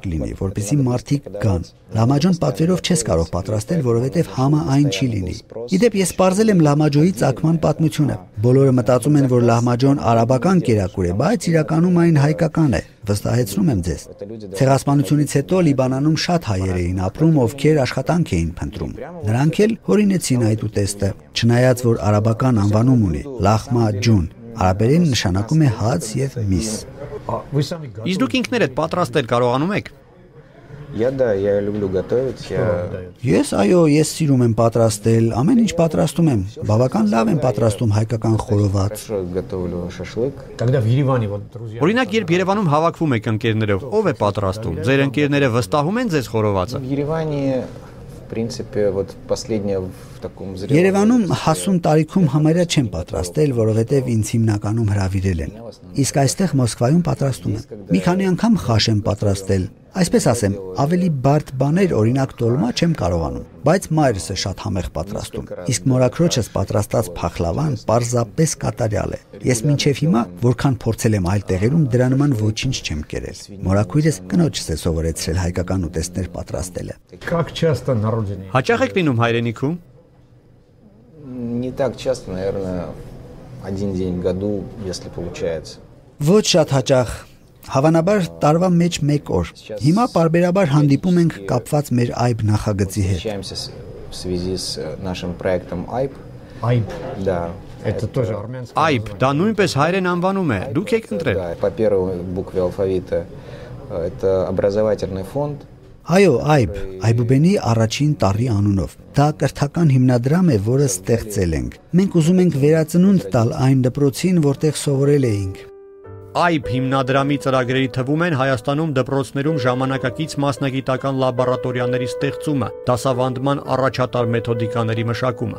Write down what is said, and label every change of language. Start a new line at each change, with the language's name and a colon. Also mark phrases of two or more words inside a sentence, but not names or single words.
Armenian: լինի, որպեսզի մարդիկ գան։ Լահմաջոն պատվերով չես կարող պատրաստել, որովհետև համը այն չի լինի։ Իդեպ ես պարզել եմ լահմաջոյի ծագման պատմությունը։ Բոլորը մտածում են, որ լահմաջոն արաբական կերակուր է, բայց իրականում այն հայկական է։ Վստահեցնում եմ ձեզ։ Ցեղասպանությունից հետո Լիբանանում շատ հայեր էին ապրում, ովքեր աշխատանք էին փնտրում։ Նրանք էլ հորինեցին այդ ուտեստը, չնայած որ արաբական անվանում ունի՝ լախմաջուն։ Արաբերեն նշանակում է հաց եւ միս։ Իսկ դուք ինքներդ պատրաստել կարողանում եք։
Russian: я люблю готовить.
Armenian: Ես ես սիրում եմ պատրաստել, ամեն ինչ պատրաստում եմ։ Բավական լավ եմ պատրաստում հայկական խորոված։
Russian: Хорошо готовлю шашлык. Когда в Ереване вот друзья.
Armenian: Օրինակ, երբ Երևանում հավաքվում եք ընկերներով, ով է պատրաստում։ Ձեր ընկերները վստահում են ձեզ խորովածը։
Russian: В Ереване, в принципе, вот последнее в таком зрелом.
Armenian: Երևանում հասուն տարիքում համարյա չեմ պատրաստել, որովհետև ինձ հիմնականում հրավիրել են։ Իսկ այստեղ Մոսկվայում պատրաստում եմ։ Մի քանի անգամ խաշ եմ պատրաստել։ Այսպես ասեմ, ավելի բարդ բաներ, օրինակ տոլմա չեմ կարողանում, բայց մայրս է շատ համեղ պատրաստում։ Իսկ մորաքրոջս պատրաստած փախլավան պարզապես կատարյալ է։ Ես մինչև հիմա, որքան փորձել եմ այլ տեղերում, դրա նման ոչինչ չեմ կերել։ Մորաքույրս կնոջս է սովորեցրել հայկական ուտեստներ պատրաստելը։
Russian: Как часто на родине?
Armenian: Հաճախ եք լինում հայրենիքում։
Russian: Не так часто, наверное, один день в году, если получается.
Armenian: Ոչ շատ հաճախ։ Հավանաբար տարվա մեջ 1 օր։ Հիմա պարբերաբար հանդիպում ենք կապված մեր AIB նախագծի հետ։
Russian: Встречаемся в связи с нашим проектом AIB.
Armenian: Այբ,
Russian: Да. это тоже армянский.
Armenian: Այբ, դա նույնպես հայերեն անվանում է։ Դուք եք ընտրել։
Russian: Да, по первой букве алфавита. Это образовательный фонд.
Armenian: Այո, Այբուբենի առաջին տարի անունով։ Դա կրթական հիմնադրամ է, որը ստեղծել ենք։ Մենք ուզում ենք վերածնունդ տալ այն դպրոցին, որտեղ սովորել էինք։ Այբ հիմնադրամի ծրագրերի թվում են Հայաստանում դպրոցներում ժամանակակից մասնագիտական լաբորատորիաների ստեղծումը, դասավանդման առաջատար մեթոդիկաների մշակումը։